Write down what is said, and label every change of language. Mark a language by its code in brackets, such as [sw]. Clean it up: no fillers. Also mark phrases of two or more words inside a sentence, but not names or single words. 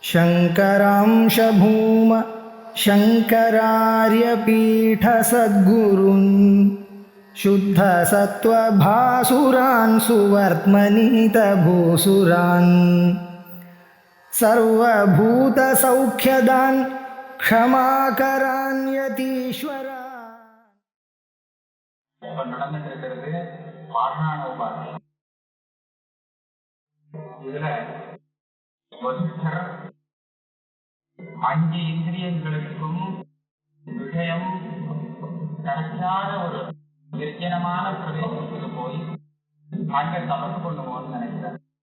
[sa] शङ्करांश भूम शङ्करार्यपीठसद्गुरून् शुद्धसत्त्वभासुरान् सुवर्त्मनीतभूसुरान् सर्वभूतसौख्यदान् क्षमाकरान् यतीश्वरान्. [ta] நடந்துட்டு பாஷாண உபாசனை. இதுல வசிஷ்டர் 5 இந்திரியங்களுக்கும் விஷயம் கிடைக்காத ஒரு நிர்ஜனமான பிரதேசத்துக்கு போய் அங்க தபசு கொண்டு போகணும்னு நினைக்கிறார்.